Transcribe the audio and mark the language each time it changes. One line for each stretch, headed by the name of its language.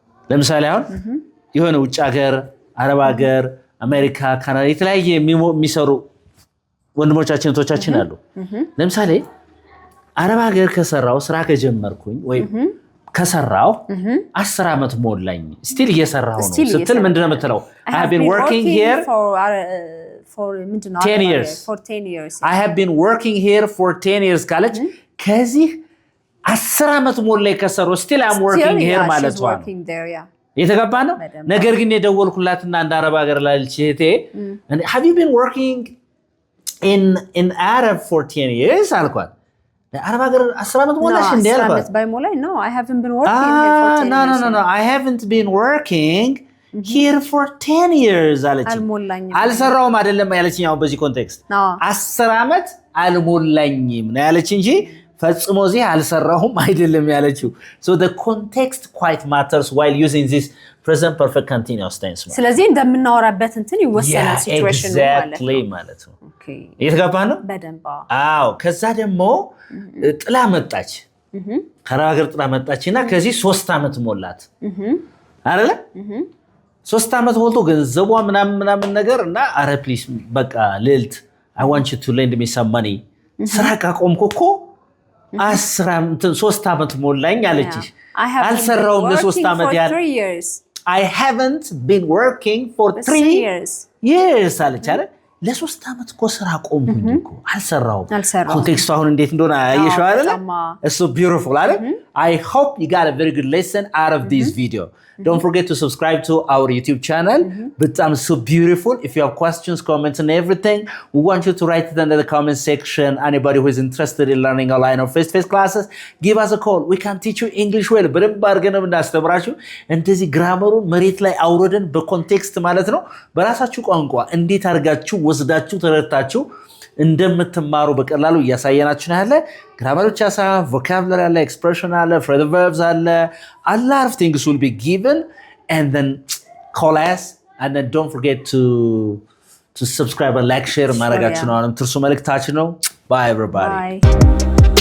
Amharic: ለምሳሌ አሁን የሆነ ውጭ ሀገር አረብ ሀገር አሜሪካ ካናዳ የተለያየ የሚሰሩ ወንድሞቻችን ቶቻችን አሉ ለምሳሌ አረብ ሀገር ከሰራው ስራ ከጀመርኩኝ ወይ ከሰራው 10 አመት ሞላኝ ስቲል እየሰራው ነው ስትል ምንድነው የምትለው
English: I have been working here for 10 years for 10 years I have been working here for 10 years
Amharic: ካለች ከዚህ 10 አመት ሞላኝ ከሰራው ስቲል
English: I'm working here
Amharic: ማለት ነው የተገባ ነው ነገር ግን የደወልኩላትና አንድ አረብ ሀገር ላይ ልጅቴ
English: have you been working in Arab for 10 years
Amharic: alquat Arab agar 10 amat molash inde alquat
English: by molay no I haven't been working here for 10 years no I haven't been working
Amharic: here for 10 years አለችኝ። አልሰራውም አይደለም ያለችኝ አሁን በዚህ ኮንቴክስት 10 ዓመት አልሞላኝም ነው ያለች እንጂ ፈጽሞ እዚህ አልሰራሁም አይደለም ያለችው።
English: So the context quite matters while using this present perfect continuous tense.
Amharic: ስለዚህ እንደምናወራበት እንትን ይወሰናል ሲቹዌሽኑ ማለት ነው። እየተጋባ ነው በደንብ። አዎ ከዛ ደግሞ ጥላ መጣች ከአረብ ሀገር ጥላ መጣችና ከዚህ 3 ዓመት ሞላት አይደለ 3 ዓመት ሞልቶ ገንዘቧ ምናምን ነገር እና አረ ፕሊስ በቃ ልልት
English: I want you to lend me some money
Amharic: ስራ ካቆምኩ እኮ 3 ዓመት ሞላኝ አለችሽ። አልሰራውም ለ3 ዓመት ያህል
English: I haven't been working for 3 years
Amharic: አለች አይደል ለ3 ዓመት እኮ ስራ ቆምኩኝ እኮ አልሰራውም። ኮንቴክስቱ አሁን እንዴት እንደሆነ አየሽው አይደል?
English: It's so beautiful አይደል? I hope you got a very good lesson out of this video. Don't forget to subscribe to our YouTube channel. But I'm so beautiful. If you have questions, comments, and everything, we want you to write it under the comment section. Anybody who is interested in learning online or face-to-face classes, give us a call. We can teach you English well.
Amharic: በደንብ አድርገን እናስተምራችሁ። እንደዚህ ግራመሩን መሬት ላይ አውርደን በኮንቴክስት ማለት ነው በራሳችሁ ቋንቋ እንዴት አድርጋችሁ ወስዳችሁ ተረድታችሁ እንደምትማሩ በቀላሉ እያሳየናችሁ ነው ያለ። ግራመር ብቻ ሳይሆን ቮካቡላሪ አለ፣ ኤክስፕሬሽን አለ፣ ፍሬዝ ቨርብስ አለ።
English: A lot of things will be given and then call us and then don't forget to subscribe and like share
Amharic: ማድረጋችሁ ነው አሁንም ትርሱ መልእክታችን ነው።
English: Bye everybody. Bye.